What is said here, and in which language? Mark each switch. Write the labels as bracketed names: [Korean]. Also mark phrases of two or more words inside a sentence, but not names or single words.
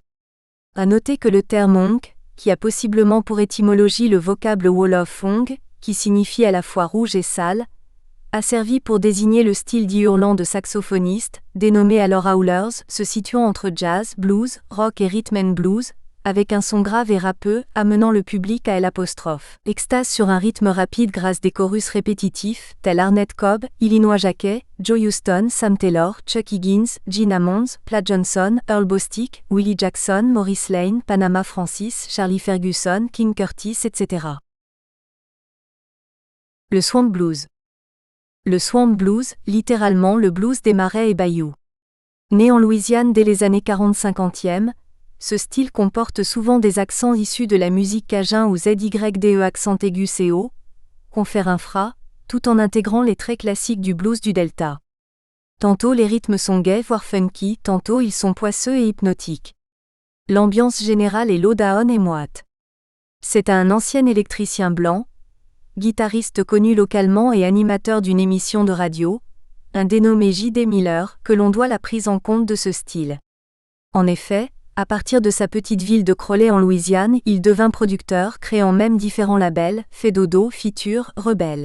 [French] À noter que le terme honk, qui a possiblement pour étymologie le vocable Wolof hong, qui signifie à la fois rouge et sale, a servi pour désigner le style dit hurlant de saxophonistes, dénommé alors howlers, se situant entre jazz, blues, rock et [English] rhythm and blues, [French] avec un son grave et râpeux, amenant le public à l'apostrophe. Extase sur un rythme rapide grâce des chorus répétitifs, tels Arnett Cobb, Illinois Jacquet, Joe Houston, Sam Taylor, Chuck Higgins, Gene Ammons, Platt Johnson, Earl Bostic, Willie Jackson, Maurice Lane, Panama Francis, Charlie Ferguson, King Curtis, etc. Le [English] swamp blues. [French] Le [English] swamp blues, [French] littéralement le blues des marais et bayous. Né en Louisiane dès les années 40-50e, ce style comporte souvent des accents issus de la musique cajun ou ZYDE accent aigu CO, confère un fra, tout en intégrant les traits classiques du blues du Delta. Tantôt les rythmes sont gais voire funky, tantôt ils sont poisseux et hypnotiques. L'ambiance générale est low-down et moite. C'est un ancien électricien blanc, guitariste connu localement et animateur d'une émission de radio, un dénommé J.D. Miller, que l'on doit la prise en compte de ce style. En effet, à partir de sa petite ville de Crowley en Louisiane, il devint producteur, créant même différents labels, Fait Dodo, Feature, Rebelle.